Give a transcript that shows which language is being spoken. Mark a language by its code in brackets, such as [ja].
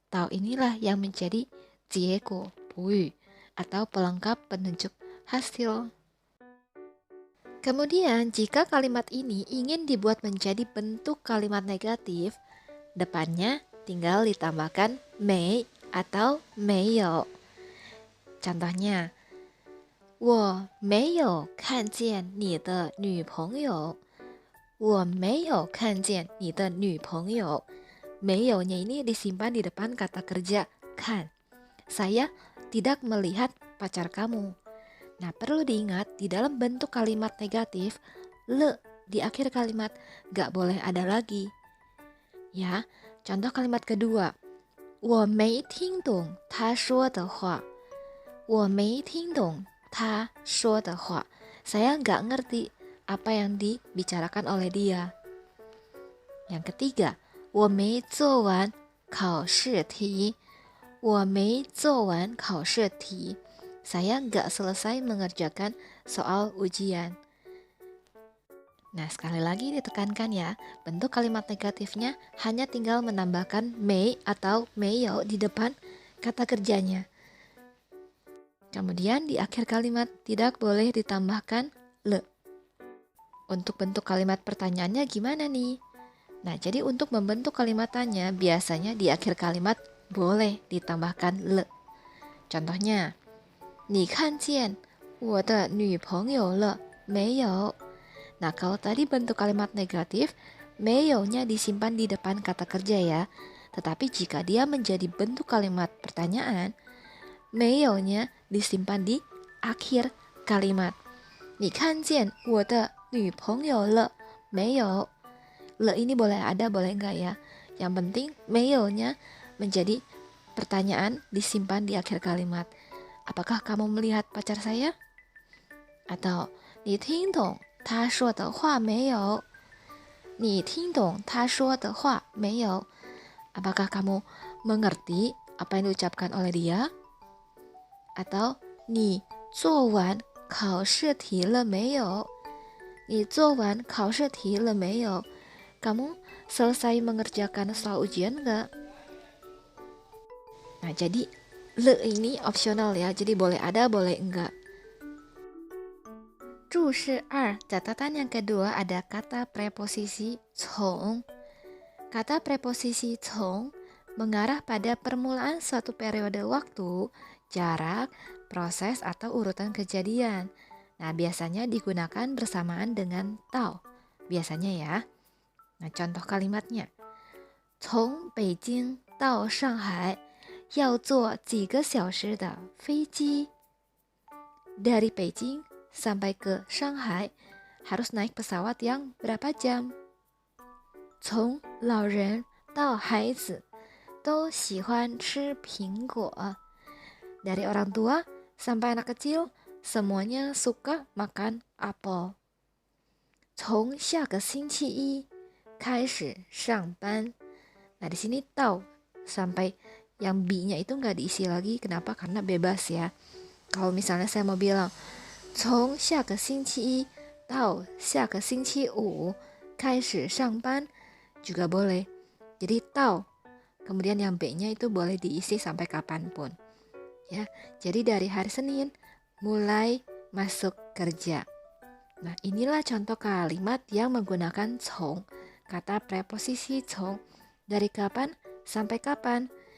[id] Tao inilah yang menjadi 结果补语 atau pelengkap penunjuk hasil. Kemudian jika kalimat ini ingin dibuat menjadi bentuk kalimat negatif, depannya tinggal ditambahkan mei atau 没有. Contohnya, [zh] 我没有看见你的女朋友。我没有看见你的女朋友。 [id] 没有nya ini disimpan di depan kata kerja kan. Saya tidak melihat pacar kamu. Nah, perlu diingat di dalam bentuk kalimat negatif, le di akhir kalimat gak boleh ada lagi. Ya, contoh kalimat kedua. [zh] 我没听懂他说的话。我没听懂他说的话。 [id] Saya gak ngerti apa yang dibicarakan oleh dia. Yang ketiga, [zh] 我没做完考试题。我没做完考试题。 [id] Saya nggak selesai mengerjakan soal ujian. Nah, sekali lagi ditekankan ya, bentuk kalimat negatifnya hanya tinggal menambahkan mei atau 没有 di depan kata kerjanya. Kemudian di akhir kalimat tidak boleh ditambahkan le. Untuk bentuk kalimat pertanyaannya gimana nih? Nah, jadi untuk membentuk kalimat tanya biasanya di akhir kalimat boleh ditambahkan le. Contohnya, [zh] 你看见我的女朋友了没有? [id] Nah, kalau tadi bentuk kalimat negatif, 没有-nya disimpan di depan kata kerja ya. Tetapi jika dia menjadi bentuk kalimat pertanyaan, 没有-nya disimpan di akhir kalimat. [zh] 你看见我的女朋友了没有? [id] Le ini boleh ada, boleh enggak ya. Yang penting 没有-nya menjadi pertanyaan disimpan di akhir kalimat. Apakah kamu melihat pacar saya? [zh] Atau 你听懂他说的话没有? 你听懂他说的话没有? [id] Apakah kamu mengerti apa yang diucapkan oleh dia? [zh] Atau 你做完考试题了没有? 你做完考试题了没有? [id] Kamu selesai mengerjakan soal ujian enggak? Nah, jadi le ini opsional ya, jadi boleh ada, boleh enggak. 注释2, catatan yang kedua ada kata preposisi 从. Kata preposisi 从 mengarah pada permulaan suatu periode waktu, jarak, proses, atau urutan kejadian. Nah, biasanya digunakan bersamaan dengan 到, biasanya ya. Nah, contoh kalimatnya. [zh] 从北京到上海要坐几个小时的飞机. [id] Dari Beijing sampai ke Shanghai harus naik pesawat yang berapa jam? [zh] 从老人到孩子都喜欢吃苹果. [id] Dari orang tua sampai anak kecil semuanya suka makan apel. [zh] 从下个星期一开始上班. [id] Nah, di sini 到 sampai yang bi-nya itu nggak diisi lagi. Kenapa? Karena bebas ya. Kalau misalnya saya mau bilang [zh] 从下个星期一到下个星期五开始上班 [id] juga boleh. Jadi 到 kemudian yang B-nya itu boleh diisi sampai kapanpun. Ya, jadi dari hari Senin mulai masuk kerja. Nah, inilah contoh kalimat yang menggunakan 从, kata preposisi 从. Dari kapan sampai kapan?